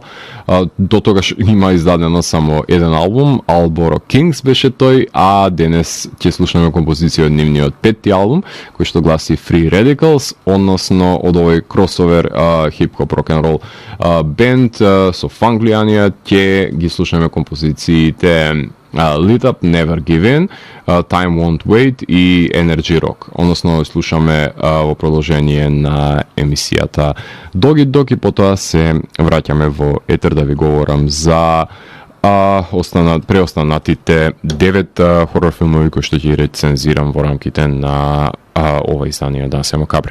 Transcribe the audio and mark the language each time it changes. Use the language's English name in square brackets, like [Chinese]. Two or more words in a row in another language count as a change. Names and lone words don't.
[Macedonian] До тогаш има издадено само еден албум, Alboro Kings беше тој, а денес ќе слушнеме композиција од нивниот петти албум кој што гласи Free Radicals, односно од овој кросовер хип-хоп рок-н-рол бенд со фанк влијанија ќе ги слушнеме композициите Lit Up, Never Give In, Time Won't Wait и Energy Rock. Односно слушаме во продолжение на емисијата Doggy Dog и потоа се враќаме во етер да ви говорам за преостанатите 9 хорор филмови кои што ќе рецензирам во рамките на ова издание Дансе Макабре.